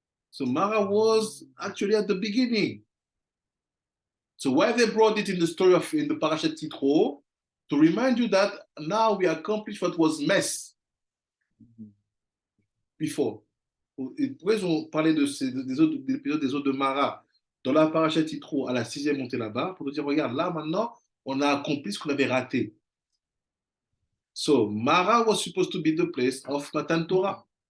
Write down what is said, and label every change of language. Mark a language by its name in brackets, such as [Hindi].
[English] So Mara was actually at the beginning. So why they brought it in the story in the Parashat Yitro, to remind you that now we accomplish what was mess before. [French] Pourquoi ils ont parlé des épisodes des eaux de Mara dans la Parashat Yitro à la 6e montée là-bas, pour nous dire, regarde, là maintenant, on a accompli ce qu'on avait raté. [English] So Mara was supposed to be the place of Matan Torah.